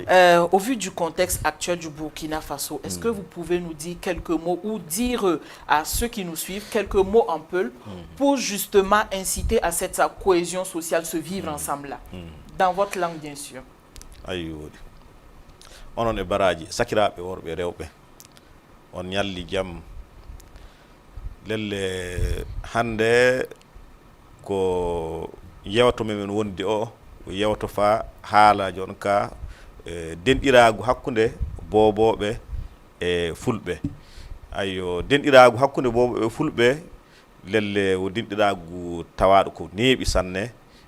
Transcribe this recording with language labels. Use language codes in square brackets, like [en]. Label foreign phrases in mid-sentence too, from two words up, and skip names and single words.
[fr] Au vu du contexte actuel du Burkina Faso, est-ce que vous pouvez nous dire quelques mots ou dire à ceux qui nous suivent quelques mots en Peul pour justement inciter à cette cohésion sociale, ce vivre ensemble-là, dans votre langue, bien sûr. [ff] On est baraji, sakira be worbe rewbe. On yalli jam lelle hande ko yewto men wondi o yewto fa haala jon ka dendiraagu hakkunde bobobe e fulbe ayo dendiraagu hakkunde bobobe e fulbe lelle o dendiraagu tawaado ko neebi sanne